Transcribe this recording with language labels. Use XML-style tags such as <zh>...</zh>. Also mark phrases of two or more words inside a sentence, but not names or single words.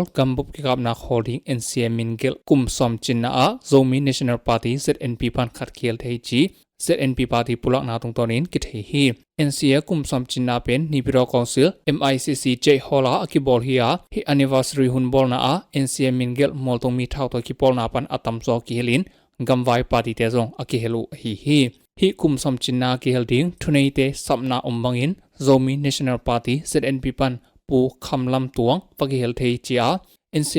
<ctd>gambup ki kapna holding NCA mingel kumsom cinna zong National Party ZNP pan khat kiel thei chi ZNP party pulaakna tung tonin ki thei hi NCA kumsom cinna pen ni biro council MICC jai hola ki bol hi anniversary hun bol na NCA mingel moltong mi thau to ki pol na pan atam zo ki helin gamwai party te zong akihelu hi kumsom cinna ki helding thunei te sapna umbangin zomi National Party ZNP pan pu khamlam tuang pakihel thei chia NCA</ctd>